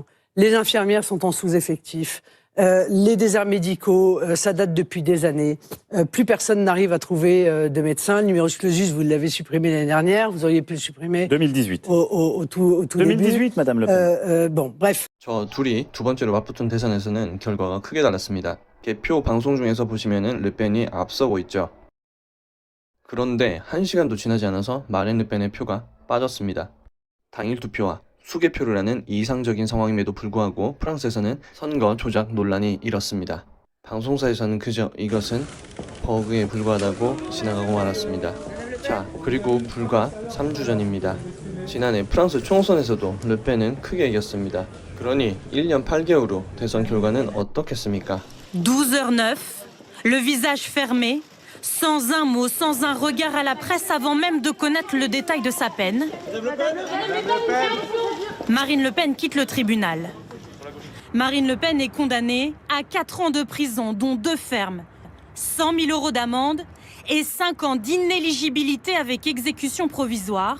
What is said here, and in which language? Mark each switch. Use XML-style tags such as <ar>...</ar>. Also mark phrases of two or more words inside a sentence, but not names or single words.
<fr>Les infirmières sont en sous-effectif. Les déserts médicaux, ça date depuis des années. Plus personne n'arrive à trouver de médecins. Le numerus clausus, vous l'avez supprimé l'année dernière. Vous auriez pu le supprimer 2018. au tout 2018, début. Madame Le Pen. Bon, bref.</fr> <ko>저 둘이 두 번째로 맞붙은 대선에서는 결과가 크게 달랐습니다. 개표 방송 중에서 보시면은 르펜이 앞서고 있죠. 그런데 1시간도 지나지 않아서 마린 르펜의 표가 빠졌습니다. 당일 투표와 수개표를 하는 이상적인 상황임에도 불구하고 프랑스에서는 선거 조작 논란이 일었습니다. 방송사에서는 그저 이것은 버그에 불과하다고 지나가고 말았습니다. 자, 그리고 불과 3주 전입니다. 지난해 프랑스 총선에서도 르펜은 크게 이겼습니다. 그러니 1년 8개월 후 대선 결과는 어떻겠습니까?</ko> <fr>12h09, le visage fermé, sans un mot, sans un regard à la presse avant même de connaître le détail de sa peine. Marine Le Pen quitte le tribunal. Marine Le Pen est condamnée à 4 ans de prison, dont 2 fermes, 100 000 € d'amende et 5 ans d'inéligibilité avec exécution provisoire.</fr>